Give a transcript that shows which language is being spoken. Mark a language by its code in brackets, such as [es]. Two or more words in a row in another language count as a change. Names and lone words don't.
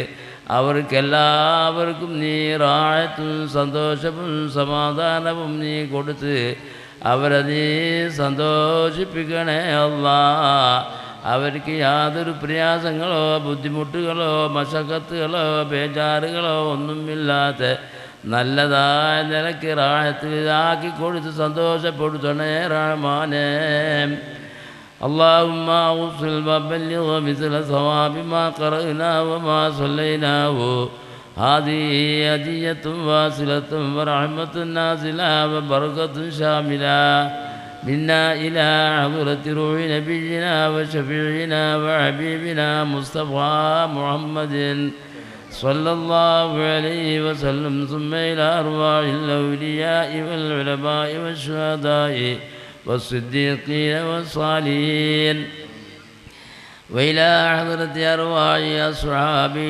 [ml] അവർക്കെല്ലാവർക്കും നീ റാഹത്തും സന്തോഷവും സമാധാനവും നീ കൊടുത്ത് അവരെ നീ സന്തോഷിപ്പിക്കണേ അല്ലാഹ്. അവർക്ക് യാതൊരു പ്രയാസങ്ങളോ ബുദ്ധിമുട്ടുകളോ മശക്കത്തുകളോ ബേജാറുകളോ ഒന്നുമില്ലാത്ത നല്ലതായ നിലയ്ക്ക് റാഹത്തിലാക്കി കൊടുത്ത് സന്തോഷപ്പെടുത്തണേ റഹ്മാനേ. [ar] اللهم أوصل وبلغ مثل ثواب ما قرأنا وما صليناه. هذه هدية واصلة ورحمة نازلة وبركة شاملة. منا إلى حضرة روح نبينا وشفيعنا وحبيبنا مصطفى محمد صلى الله عليه وسلم ثم إلى أرواح الأولياء والعلماء والشهداء والصديقين والصالحين وإلى حضرة أرواح أصحابه